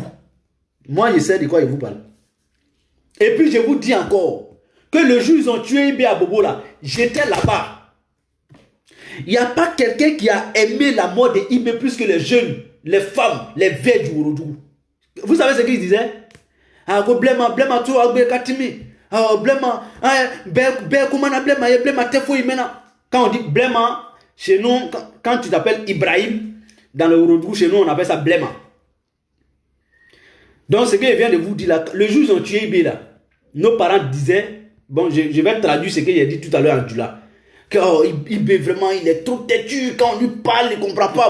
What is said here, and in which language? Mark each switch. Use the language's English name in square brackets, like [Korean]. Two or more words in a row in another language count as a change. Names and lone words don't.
[French] Moi, je sais de quoi il vous parle. Et puis, je vous dis encore que le jour où ils ont tué IB à Bobo là, j'étais là-bas. Il n'y a pas quelqu'un qui a aimé la mort de IB plus que les jeunes, les femmes, les vieilles du Ourodougou. Vous savez ce qu'ils disaient? [Dyula] Ah, blema, blema, tu as katimi. Ah, blema, blema, tefo imena. [French] Quand on dit blema, chez nous, quand tu t'appelles Ibrahim, dans le Ourodougou, chez nous, on appelle ça blema. Donc, ce que je viens de vous dire là, le jour où ils ont tué IB là, nos parents disaient, bon, je vais traduire ce que j'ai dit tout à l'heure en Dula, que oh, IB vraiment, il est trop têtu, quand on lui parle, il ne comprend pas.